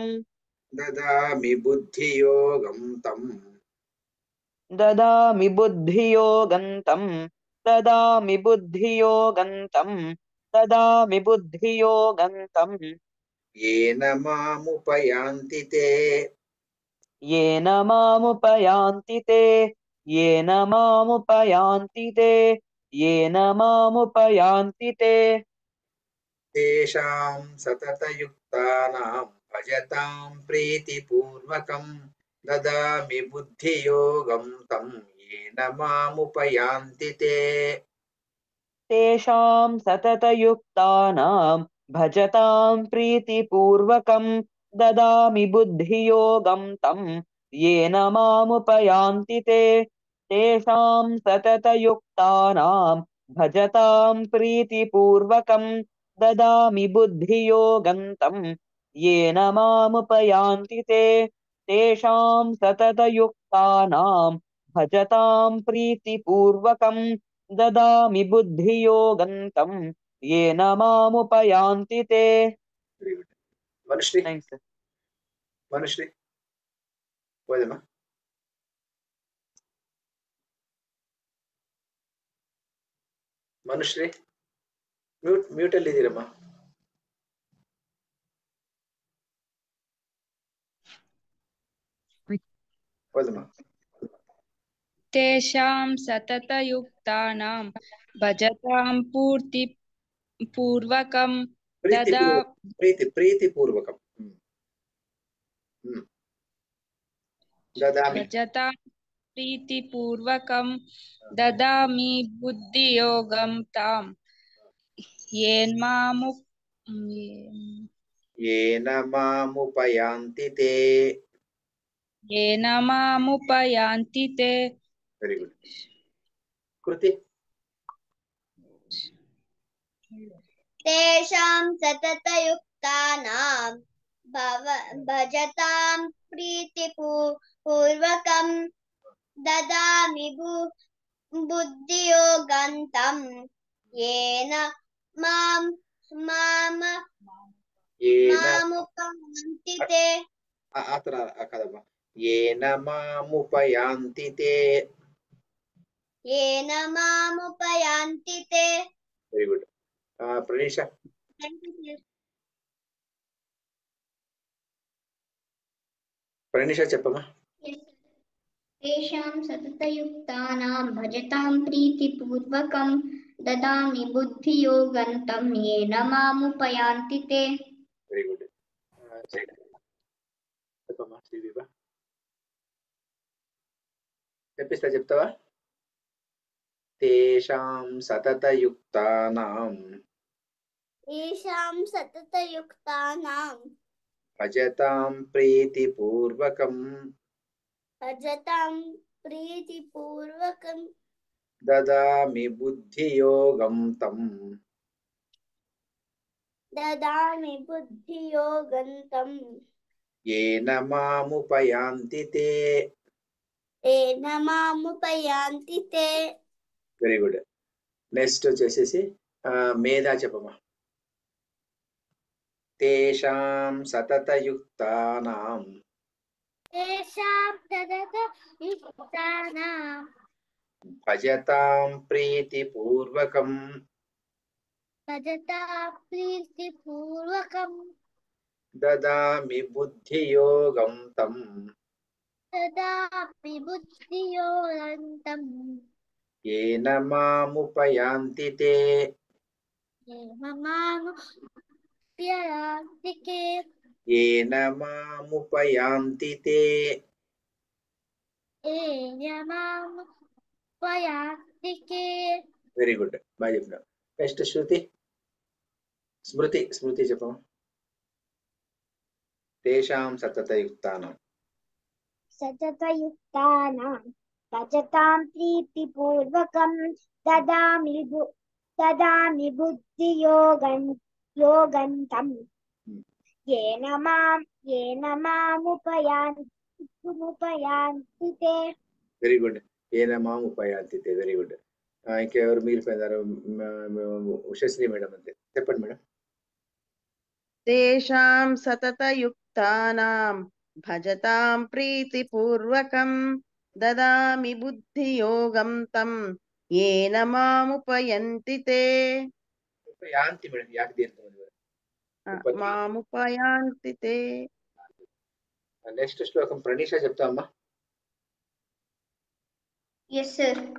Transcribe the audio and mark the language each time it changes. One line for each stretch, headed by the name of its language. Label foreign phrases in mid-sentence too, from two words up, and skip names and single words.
Sanskrit: దదామి బుద్ధియోగం తం దదామి బుద్ధియోగం తం దదామి బుద్ధియోగం తం దదామి బుద్ధియోగం తం ఏన మాముపయాంతి తే येन मामुपयान्ति ते येन मामुपयान्ति ते येन मामुपयान्ति ते. తేషాం సతతయుక్తానాం భజతాం ప్రీతిపూర్వకం దదామి బుద్ధియోగం తం ఏన మాముపయాంతి తే. तेषां सततयुक्तानां भजतां प्रीतिपूर्वकं ददामि बुद्धियोगं तं येन मामुपयान्ति ते. तेषां सततयुक्तानां भजतां प्रीतिपूर्वकं ददामि बुद्धियोगं तं येन मामुपयान्ति ते. तेषां सततयुक्तानां भजतां प्रीतिपूर्वकं ददामि बुद्धियोगं तं येन मामुपयान्ति ते.
Telugu: మనుశ్రీ,
English: Thanks, sir.
Telugu: మనుశ్రీ పోదమ్మా.
Kannada: ಮನುಶ್ರೀ ಮ್ಯೂಟ್ ಅಲ್ಲಿ ಇದೀರಮ್ಮ. ಹೋದಮ್ಮ.
Sanskrit: तेषां सततयुक्तानां भजतां पूर्वकं ददा प्रीतिपूर्वकं ददामि भजतां प्रीतिपूर्वकं ददामि बुद्धियोगं तां येन मामुपयान्ति ते येन मामुपयान्ति ते।
English: very good कृति
Sanskrit: तेषां सततयुक्तानां भजतां प्रीतिपूर्वकं ददामि बुद्धियोगन्तं येन मामुपयान्ति ते। येन मामुपयान्ति ते येन मामुपयान्ति ते।
English: very good प्रणीशा చెప్పమ్మా
Sanskrit: तेषां सततयुक्तानां भजतां प्रीतिपूर्वकं ददामि बुद्धियोगन्तं येन मामुपयान्ति ते।
English: very good
Telugu: చెప్పమ్మా శ్రీవిభ చెప్తావా
Sanskrit: तेषां सततयुक्तानां भजतां प्रीतिपूर्वकं ददामि बुद्धियोगं तं येन मामुपयान्ति ते
English: very good next
Telugu: వచ్చేసేసి మేధా చెప్పమ్మా
Sanskrit: तेषां सततयुक्तानां भजतां प्रीतिपूर्वकं ददामि बुद्धियोगं तं येन मामुपयान्ति ते येन मामुपयान्ति ते
English: very good
Telugu: బాగా చెప్పినావు నెక్స్ట్ స్మృతి చెప్పమ్మా
Sanskrit: तेषां सततयुक्तानां भजतां प्रीतिपूर्वकं ददामि बुद्धियोगन्तं येन मामुपयान्ति ते
English: very good
Sanskrit: ఏన మాముపయాన్తి తే
English: very good
Telugu: ఇంకెవరు మిగిలిపోయినారు ఉషశ్రీ మేడం అంతే చెప్పండి మేడం
Sanskrit: तेषां सततयुक्तानां भजतां प्रीतिपूर्वकं ददामि बुद्धियोगं तं येन मामुपयन्ति ते
Telugu: యాంతి మేడం యాక్ దీర్ఘం
Sanskrit: मामुपयान्ति ते
Telugu: నెక్స్ట్ శ్లోకం ప్రణీషా చెప్తామా
English: Yes sir.